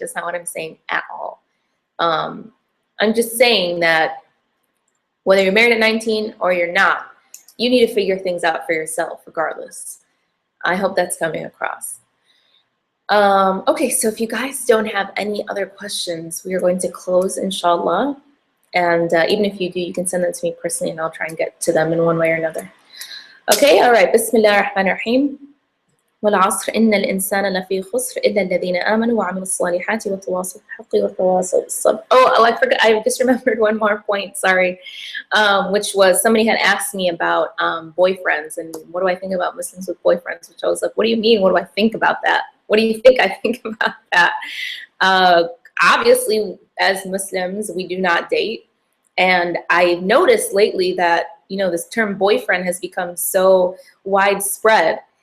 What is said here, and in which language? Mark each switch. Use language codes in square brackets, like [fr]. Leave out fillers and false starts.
[en] That's not what I'm saying at all. I'm just saying that whether you're married at 19 or you're not, you need to figure things out for yourself regardless. I hope that's coming across. Okay, so if you guys don't have any other questions, we are going to close, inshallah. And even if you do, you can send them to me personally, and I'll try and get to them in one way or another. Okay, all right. [ar] Bismillah ar-Rahman ar-Rahim. والعصر إن الإنسان لفي خسر إلا الذين آمنوا وعملوا الصالحات وتواصوا بالحق وتواصوا بالصبر. [en] Oh, I forgot. I just remembered one more point. Sorry, which was somebody had asked me about boyfriends and what do I think about Muslims with boyfriends? Which I was like, what do you mean? What do I think about that? What do you think I think about that? Obviously, as Muslims, we do not date. And I've noticed lately that, you know, this term boyfriend has become so widespread.